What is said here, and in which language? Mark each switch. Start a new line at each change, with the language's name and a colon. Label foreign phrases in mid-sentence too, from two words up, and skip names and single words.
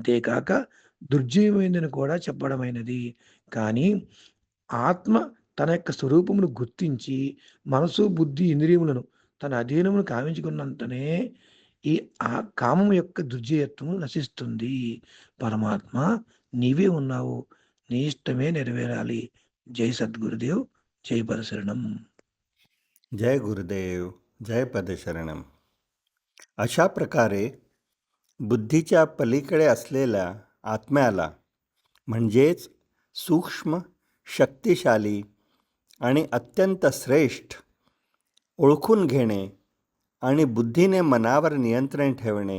Telugu: అంతేకాక దుర్జయమైందని కూడా చెప్పడమైనది. కానీ ఆత్మ తన యొక్క స్వరూపమును గుర్తించి మనసు, బుద్ధి, ఇంద్రియములను తన అధీనమును కావించుకున్నంతనే ఈ కామం యొక్క దుర్జయత్వము నశిస్తుంది. పరమాత్మ నీవే ఉన్నావు. నీ ఇష్టమే నెరవేరాలి. జై సద్గురుదేవ్. జై పరశరణం.
Marathi: जय गुरुदेव, जय पदशरणम. अशा प्रकारे बुद्धीच्या पलीकडे असलेल्या आत्म्याला म्हणजेच सूक्ष्म, शक्तिशाली आणि अत्यंत श्रेष्ठ ओळखून घेणे आणि बुद्धीने मनावर नियंत्रण ठेवणे.